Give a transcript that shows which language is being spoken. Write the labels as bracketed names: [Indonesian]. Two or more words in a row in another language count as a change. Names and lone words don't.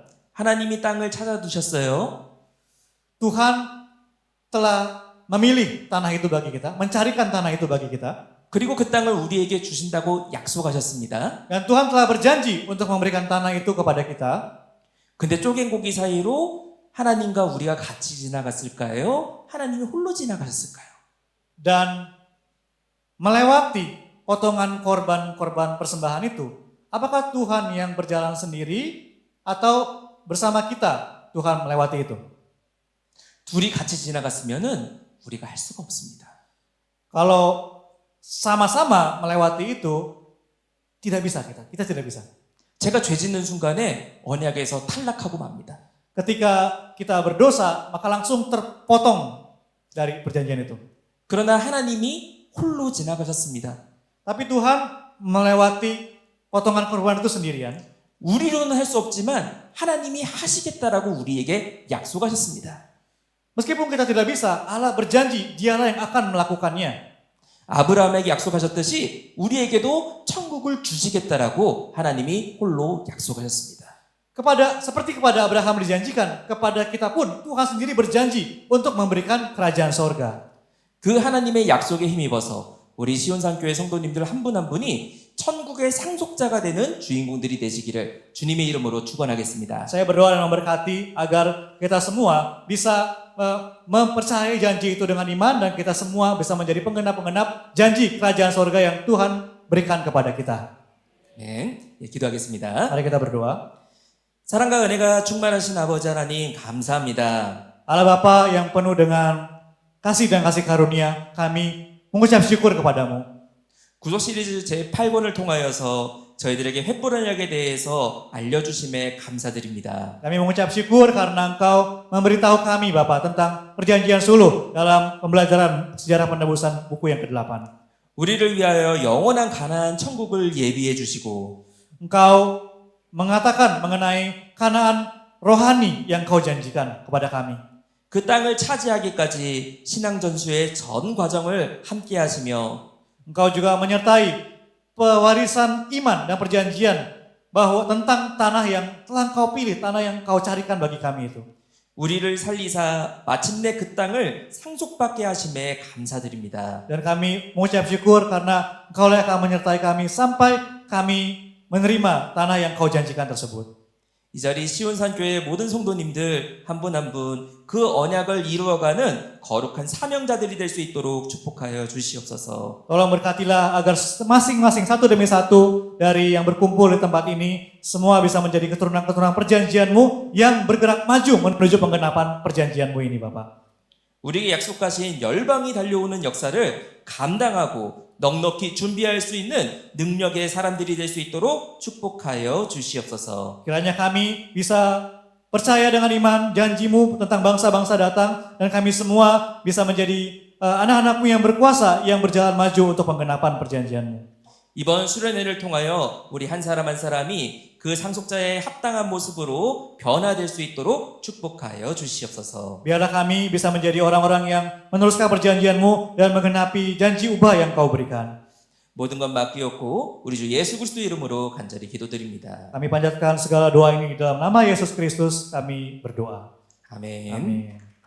[Korean] 하나님이 땅을 찾아두셨어요. [Indonesian] Tuhan telah memilih tanah itu bagi kita, mencarikan tanah itu bagi kita. [Korean] 그리고 그 땅을 우리에게 주신다고 약속하셨습니다. [Indonesian] Dan Tuhan telah berjanji untuk memberikan tanah itu kepada kita. [Korean] 근데 쪼갠 고기 사이로 하나님과 우리가 같이 지나갔을까요? 하나님이 홀로 지나가셨을까요? [Indonesian] Dan melewati potongan korban-korban persembahan itu, apakah Tuhan yang berjalan sendiri atau bersama kita Tuhan melewati itu? [Korean] 둘이 같이 지나갔으면은 우리가 할 수가 없습니다. [Indonesian] Kalau sama-sama melewati itu, tidak bisa kita tidak bisa. [Korean] 제가 죄 짓는 순간에 언약에서 탈락하고 맙니다. [Indonesian] Ketika kita berdosa, maka langsung terpotong dari perjanjian itu. [Korean] 그러나 하나님이 홀로 지나가셨습니다. [Indonesian] Tapi Tuhan melewati potongan korban itu sendirian. [Korean] 우리로는 할 수 없지만 하나님이 하시겠다라고 우리에게 약속하셨습니다. [Indonesian] Meskipun kita tidak bisa, Allah berjanji dialah yang akan melakukannya. [Korean] 아브라함에게 약속하셨듯이 우리에게도 천국을 주시겠다라고 하나님이 홀로 약속하셨습니다. [Indonesian] Seperti kepada Abraham dijanjikan, kepada kita pun Tuhan sendiri berjanji untuk memberikan kerajaan sorga. [Korean] 그 하나님의 약속에 힘입어서 우리 시온산교회 성도님들 한 분 한 분이 천국의 상속자가 되는 주인공들이 되시기를 주님의 이름으로 축원하겠습니다. [Indonesian] Saya berdoa dan memberkati agar kita semua bisa mempercayai janji itu dengan iman dan kita semua bisa menjadi penggenap-penggenap janji kerajaan sorga yang Tuhan berikan kepada kita. [Korean] 네, 기도하겠습니다. [Indonesian] Mari kita berdoa. [Korean] 사랑과 은혜가 충만하신 아버지 하나님 감사합니다. [Indonesian] Allah Bapa yang penuh dengan kasih dan kasih karunia, kami mengucap syukur kepadamu. [Korean] 구속 시리즈 제8권을 통하여서 저희들에게 횃불 언약에 대해서 알려주심에 감사드립니다. [Indonesian] Kami mengucap syukur karena Engkau memberitahu kami Bapa tentang perjanjian suluh dalam pembelajaran sejarah penebusan buku yang ke-8. [Korean] 우리를 위하여 영원한 가나안 천국을 예비해 주시고 [Indonesian] Engkau mengatakan mengenai Kanaan rohani yang Kau janjikan kepada kami. [Korean] 그 땅을 차지하기까지 신앙 전수의 전 과정을 함께 하시며 [Indonesian] Engkau juga menyertai pewarisan iman dan perjanjian bahwa tentang tanah yang telah Kau pilih, tanah yang Kau carikan bagi kami itu. [Korean] 우리를 살리사 마침내 그 땅을 상속받게 하심에 감사드립니다. [Indonesian] Dan kami mengucap syukur karena Engkau akan menyertai kami sampai kami menerima tanah yang kau janjikan tersebut. [Korean] 이 자리 시온산교회 모든 성도님들 한 분 한 분 그 언약을 이루어가는 거룩한 사명자들이 될 수 있도록 축복하여 주시옵소서. [Indonesian] Tolong berkatilah agar masing-masing satu demi satu dari yang berkumpul di tempat ini semua bisa menjadi keturunan-keturunan perjanjian-Mu yang bergerak maju menuju penggenapan perjanjian-Mu ini, Bapak. [Korean] 우리에게 약속하신 열방이 달려오는 역사를 감당하고 넉넉히 준비할 수 있는 능력의 사람들이 될 수 있도록 축복하여 주시옵소서. [Indonesian] Kiranya kami bisa percaya dengan iman janji-Mu tentang bangsa-bangsa datang dan kami semua bisa menjadi anak-anak-Mu yang berkuasa yang berjalan maju untuk penggenapan perjanjian-Mu. [Korean] 이번 수련회를 통하여 우리 한 사람 한 사람이 그 상속자의 합당한 모습으로 변화될 수 있도록 축복하여 주시옵소서. [Indonesian] Biarlah kami bisa menjadi orang-orang yang meneruskan perjanjian-Mu dan menggenapi janji ubah yang Kau berikan. [Korean] 모든 것 맡기었고 우리 주 예수 그리스도 이름으로 간절히 기도드립니다. [Indonesian] Kami panjatkan segala doa ini dalam nama Yesus Kristus kami berdoa. [Korean] 아멘. [Indonesian] Amin.